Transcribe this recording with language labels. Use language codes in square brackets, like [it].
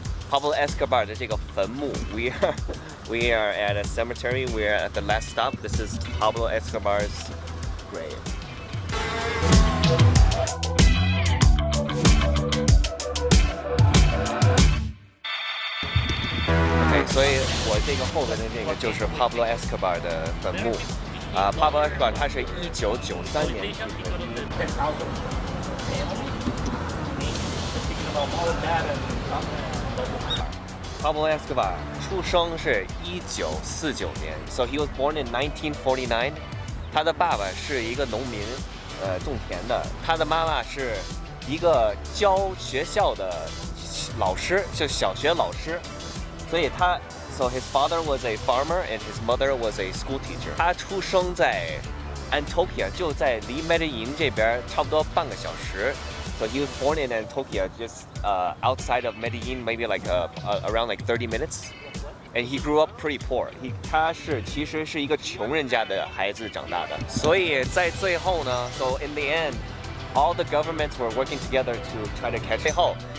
[zh] Pablo Escobar 的这个坟墓。 [en] We are at a cemetery. We are at the last stop. This is Pablo Escobar's grave. [zh] Okay, 所以我这个后边的这个就是 Pablo Escobar 的坟墓。 Pablo Escobar 他是1993年出生的。 Pablo Escobar 出生是1949年 ， [en] so he was born in 1949。 [zh] 他的爸爸是一个农民，种田的。他的妈妈是一个教学校的老师，就小学老师，所以他。 [en] So his father was a farmer and his mother was a school teacher. [zh] 他出生在 Antioquia， 就在离 Medellin 这边差不多半个小时。 [en] So he was born in Antioquia, just outside of Medellin, maybe like around like 30 minutes. And he grew up pretty poor. [zh] 他其实是一个穷人家的孩子长大的。所以在最后呢 [en] ，So in the end, all the governments were working together to try to catch. [zh] 最后。